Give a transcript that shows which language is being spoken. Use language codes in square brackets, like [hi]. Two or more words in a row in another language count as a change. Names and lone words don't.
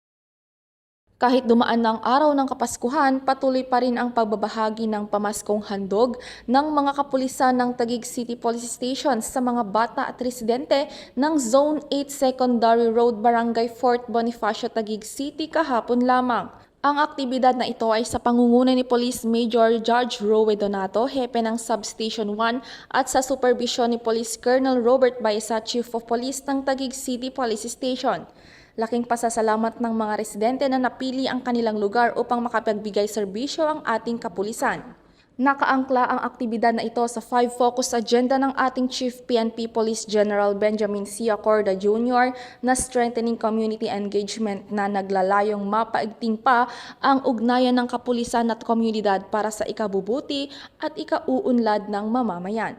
[tl] Kahit dumaan na ang araw ng Kapaskuhan, patuloy pa rin ang pagbabahagi ng pamaskong handog ng mga kapulisan ng Taguig City Police Station sa mga bata at residente ng Zone 8 Secondary Road, Barangay Fort Bonifacio, Taguig City kahapon lamang. Ang aktibidad na ito ay sa pangunguna ni Police Major Judge Rowe Donato, hepe ng Substation 1 at sa supervision ni Police Colonel Robert Baeza, [en] Chief of Police [tl] ng Taguig City Police Station. Laking pasasalamat ng mga residente na napili ang kanilang lugar upang makapagbigay serbisyo ang ating kapulisan. Nakaangkla ang aktibidad na ito sa 5 [en] focus agenda [tl] ng ating Chief PNP Police General Benjamin C. Acorda Jr. na [en] strengthening community engagement [tl] na naglalayong mapaigting pa ang ugnayan ng kapulisan at komunidad para sa ikabubuti at ikauunlad ng mamamayan.